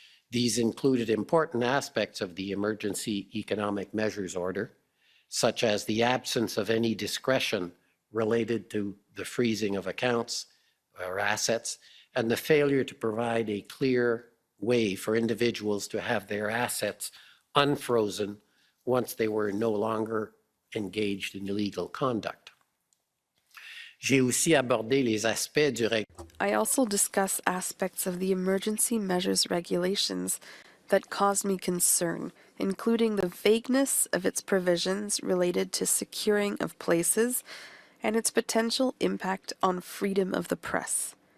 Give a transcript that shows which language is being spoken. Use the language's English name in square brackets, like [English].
[English] These included important aspects of the Emergency Economic Measures Order, such as the absence of any discretion related to the freezing of accounts or assets, and the failure to provide a clear way for individuals to have their assets unfrozen once they were no longer engaged in illegal conduct. [French] J'ai aussi abordé les aspects du règlement. [English] I also discuss aspects of the emergency measures regulations that caused me concern, including the vagueness of its provisions related to securing of places and its potential impact on freedom of the press.